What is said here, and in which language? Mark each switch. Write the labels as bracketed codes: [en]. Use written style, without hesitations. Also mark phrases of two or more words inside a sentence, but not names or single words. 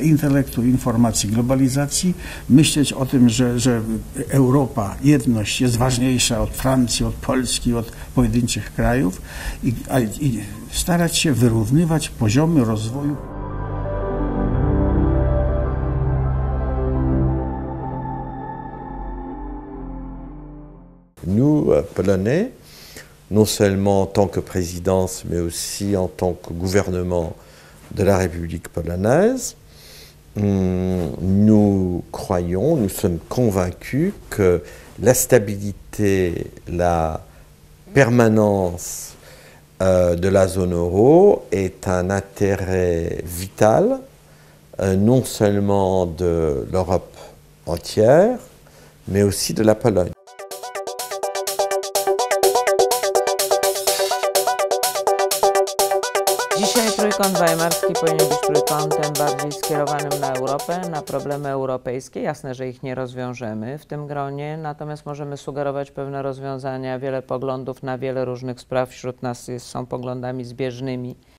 [pl] intelektu, informacji, globalizacji, myśleć o tym, że Europa, jedność jest ważniejsza od Francji, od Polski, od pojedynczych krajów i starać się wyrównywać poziomy rozwoju. [fr] Nous, Polonais, non seulement en tant que présidence, mais aussi en tant que gouvernement de la République polonaise, nous croyons, nous sommes convaincus que la stabilité, la permanence de la zone euro est un intérêt vital, non seulement de l'Europe entière, mais aussi de la Pologne. [pl] Dzisiaj Trójkąt Weimarski powinien być trójkątem bardziej skierowanym na Europę, na problemy europejskie. Jasne, że ich nie rozwiążemy w tym gronie, natomiast możemy sugerować pewne rozwiązania. Wiele poglądów na wiele różnych spraw wśród nas są poglądami zbieżnymi.